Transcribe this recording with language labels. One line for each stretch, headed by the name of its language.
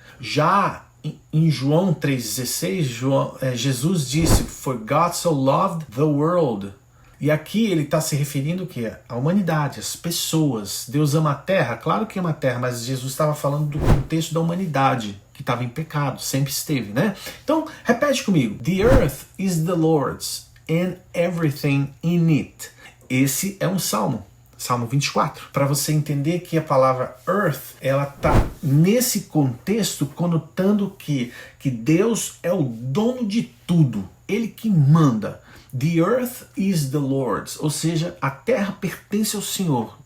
Portuguese: Já em João 3,16, Jesus disse,
English: For God so loved the world.
Portuguese: E aqui ele está se referindo o quê? À humanidade, às pessoas. Deus ama a terra? Claro que ama a terra, mas Jesus estava falando do contexto da humanidade, que estava em pecado, sempre esteve, né? Então, repete comigo.
English: The earth is the Lord's and everything in it.
Portuguese: Esse é um salmo. Salmo 24, para você entender que a palavra earth, ela está nesse contexto conotando que Deus é o dono de tudo, Ele que manda.
English: The earth is the Lord's,
Portuguese: ou seja, a terra pertence ao Senhor.